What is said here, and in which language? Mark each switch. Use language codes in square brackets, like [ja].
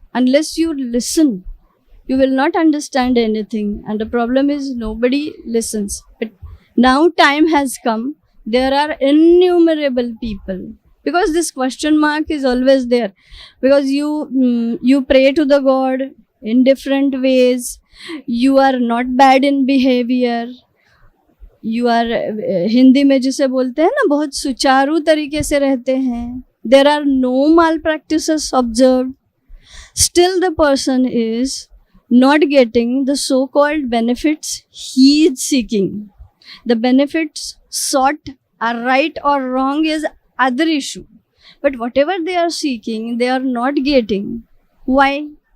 [en] Unless you listen, you will not understand anything, and the problem is nobody listens. But now time has come. There are innumerable people, because this question mark is always there, because you pray to the God in different ways. You are not bad in behavior. You are [hi] Hindi में जिसे बोलते हैं ना, बहुत सुचारू तरीके से रहते हैं. [en] There are no malpractices observed. Still the person is not getting the so-called benefits he is seeking. The benefits sought are right or wrong is other issue, but whatever they are seeking they are not getting. Why?